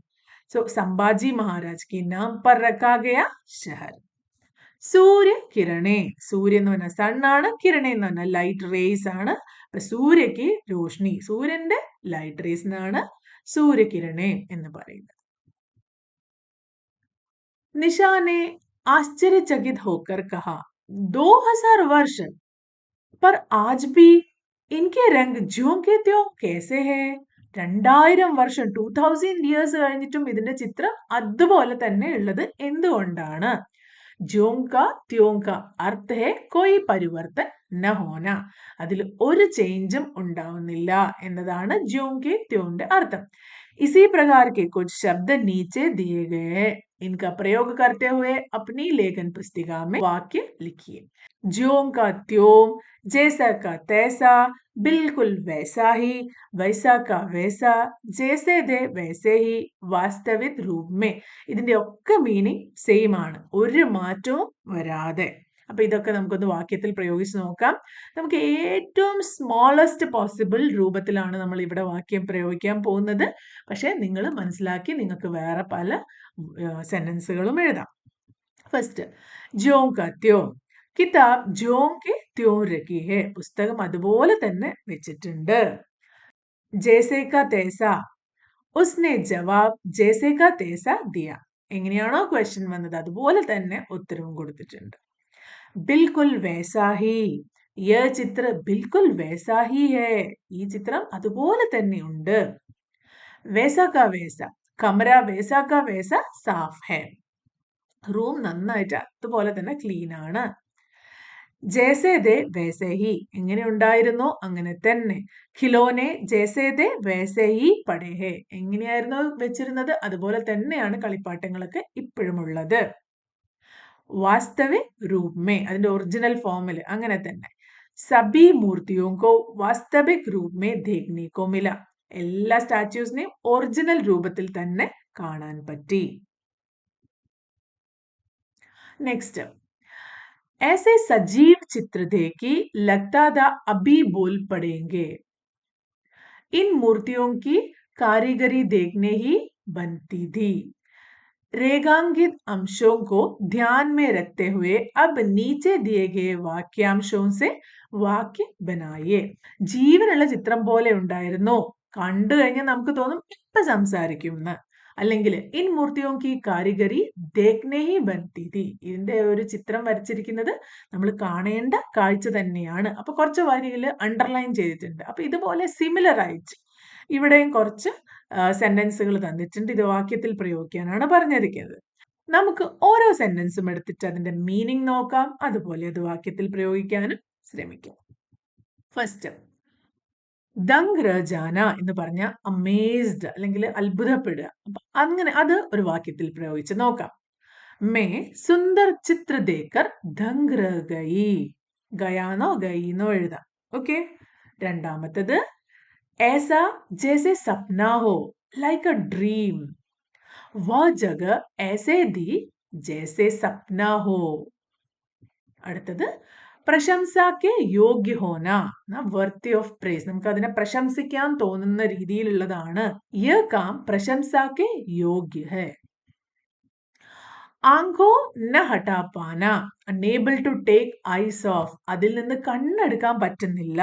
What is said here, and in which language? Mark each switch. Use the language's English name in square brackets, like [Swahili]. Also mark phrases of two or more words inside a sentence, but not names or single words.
[Hindi] सो संभाजी महाराज की नाम पर रखा गया शहर. सूर्य किरणे, [Malayalam] സൂര്യ എന്ന് പറഞ്ഞാൽ സൺ ആണ്, കിരണേ എന്ന് പറഞ്ഞാൽ [English] light rays [Malayalam] ആണ്. അപ്പൊ [Hindi] सूर्यक रोशनी, [Malayalam] സൂര്യന്റെ [English] light rays [Malayalam] എന്നാണ് സൂര്യകിരണേ എന്ന് പറയുന്നത്. [Hindi] निशा ने आश्चर्यचकित होकर कहा, 2000 वर्ष पर आज भी इनके रंग ज्यों के त्यों कैसे है? [Malayalam] 2000 വർഷം 2000 ഇയേഴ്സ് കഴിഞ്ഞിട്ടും ഇതിന്റെ ചിത്രം അതുപോലെ തന്നെ ഉള്ളത് എന്തുകൊണ്ടാണ്? [Hindi] ज्योंका त्योंका अर्थ है कोई परिवर्तन न होना, [Malayalam] അതിൽ ഒരു ചേഞ്ചും ഉണ്ടാവുന്നില്ല എന്നതാണ് ജ്യോങ്കെ ത്യോന്റെ അർത്ഥം. [Hindi] इसी प्रकार के कुछ शब्द नीचे दिए गए हैं, इनका प्रयोग करते हुए अपनी लेखन पुस्तिका में वाक्य लिखिए. ज्यों का त्यों, जैसा का तैसा, बिल्कुल वैसा ही, वैसा का वैसा, जैसे थे वैसे ही, वास्तविक रूप में. [Malayalam] ഇതിന്റെ ഒക്കെ [English] meaning same [Malayalam] ആണ്, ഒരു മാറ്റവും വരാതെ. അപ്പൊ ഇതൊക്കെ നമുക്കൊന്ന് വാക്യത്തിൽ പ്രയോഗിച്ച് നോക്കാം. നമുക്ക് ഏറ്റവും [English] smallest possible [Malayalam] രൂപത്തിലാണ് നമ്മൾ ഇവിടെ വാക്യം പ്രയോഗിക്കാൻ പോകുന്നത്. പക്ഷെ നിങ്ങൾ മനസ്സിലാക്കി നിങ്ങൾക്ക് വേറെ പല സെന്റൻസുകളും എഴുതാം. [Hindi] ഫസ്റ്റ്, ज्यों का त्यों, किताब ज्यों के त्यों रखी है, [Malayalam] പുസ്തകം അതുപോലെ തന്നെ വെച്ചിട്ടുണ്ട്. [Hindi] जैसे का तैसा, उसने जवाब जैसे का तैसा दिया, [Malayalam] എങ്ങനെയാണോ ക്വസ്റ്റ്യൻ വന്നത് അതുപോലെ തന്നെ ഉത്തരവും കൊടുത്തിട്ടുണ്ട്. [Hindi] बिल्कुल वैसा ही, यह चित्र बिल्कुल वैसा ही है, [Malayalam] ഈ ചിത്രം അതുപോലെ തന്നെ ഉണ്ട്. [Hindi] वैसा का वैसा, कमरा वैसा का वैसा साफ है, [Malayalam] റൂം നന്നായിട്ട് അതുപോലെ തന്നെ ക്ലീൻ ആണ്. [Hindi] जैसे थे वैसे ही, [Malayalam] എങ്ങനെ ഉണ്ടായിരുന്നോ അങ്ങനെ തന്നെ. [Hindi] खिलौने जैसे थे वैसे ही पड़े हैं, [Malayalam] എങ്ങനെയായിരുന്നു വെച്ചിരുന്നത് അതുപോലെ തന്നെയാണ് കളിപ്പാട്ടങ്ങളൊക്കെ ഇപ്പോഴും ഉള്ളത്. [Hindi] वास्तविक रूप में, [Malayalam] അതിന്റെ ഒറിജിനൽ ഫോമിൽ അങ്ങനെ തന്നെ. [Hindi] सभी मूर्तियों को वास्तविक रूप में देखने को मिला, [Malayalam] എല്ലാ സ്റ്റാച്യൂസിനെയും ഒറിജിനൽ രൂപത്തിൽ തന്നെ കാണാൻ പറ്റി. നെക്സ്റ്റ്, [Hindi] ऐसे सजीव चित्र देखी लगता था अभी बोल पड़ेंगे, इन मूर्तियों की कारीगरी देखने ही बनती थी. रेखांकित अंशों को ध्यान में रखते हुए अब नीचे दिए गए वाक्यांशों से वाक्य बनाए. [Malayalam] ജീവനുള്ള ചിത്രം പോലെ ഉണ്ടായിരുന്നു, കണ്ടു കഴിഞ്ഞാൽ നമുക്ക് തോന്നും ഇപ്പൊ സംസാരിക്കും എന്ന്. [Hindi] അല്ലെങ്കിൽ इन मूर्तियों की कारीगरी देखने ही बनती थी, [Malayalam] ഇതിന്റെ ഒരു ചിത്രം വരച്ചിരിക്കുന്നത് നമ്മൾ കാണേണ്ട കാഴ്ച തന്നെയാണ്. അപ്പൊ കുറച്ച് വരികൾ അണ്ടർലൈൻ ചെയ്തിട്ടുണ്ട്. അപ്പൊ ഇതുപോലെ സിമിലർ ആയിട്ട് ഇവിടെയും കുറച്ച് സെന്റൻസുകൾ തന്നിട്ടുണ്ട്. ഇത് വാക്യത്തിൽ പ്രയോഗിക്കാനാണ് പറഞ്ഞിരിക്കുന്നത്. നമുക്ക് ഓരോ സെന്റൻസും എടുത്തിട്ട് അതിന്റെ മീനിങ് നോക്കാം, അതുപോലെ അത് വാക്യത്തിൽ പ്രയോഗിക്കാനും ശ്രമിക്കാം. ഫസ്റ്റ്, [Hindi] दंग रजाना [Malayalam] എന്ന് പറഞ്ഞ അമേസ്ഡ് അല്ലെങ്കിൽ അത്ഭുതപ്പെടുക. അപ്പൊ അങ്ങനെ അത് ഒരു വാക്യത്തിൽ പ്രയോഗിച്ച് നോക്കാം. [Hindi] मैं सुंदर चित्र देखकर दंग रह गई, [Malayalam] ഗയാന്നോ ഗയിന്നോ എഴുതാം. ഓക്കെ. രണ്ടാമത്തത്, [Hindi] ऐसा जैसे सपना हो, [English] like a dream, [Hindi] वह जगह ऐसे दी जैसे सपना हो. [Malayalam] അടുത്തത്, [Hindi] प्रशंसा के योग्य होना, [English] worthy of praise, [Malayalam] നമുക്ക് അതിനെ പ്രശംസിക്കാൻ തോന്നുന്ന രീതിയിലുള്ളതാണ്. [Hindi] यह काम प्रशंसा के योग्य है. आंखों न हटा पाना, [English] unable to take eyes off, [Malayalam] അതിൽ നിന്ന് കണ്ണെടുക്കാൻ പറ്റുന്നില്ല.